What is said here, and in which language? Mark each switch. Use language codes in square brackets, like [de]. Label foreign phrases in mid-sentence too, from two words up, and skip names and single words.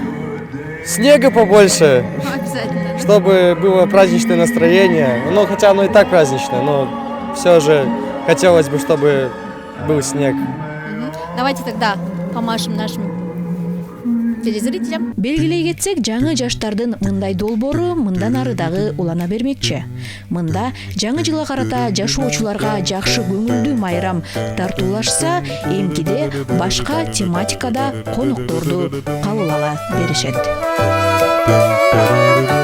[ru] Снега побольше, Обязательно. чтобы было праздничное настроение. Ну, хотя оно и так праздничное, но все же хотелось бы, чтобы был снег. Давайте тогда помашем нашим телезрителям. [ky] Белгилей кетсек, жаңы жаштардын мындай долбоору мындан ары дагы улана бермекчи. Мында жаңы жылга карата жашоочуларга жакшы көңүлдүү майрам тартуулашса, эмкиде башка тематикада конокторду кабыл ала беришет.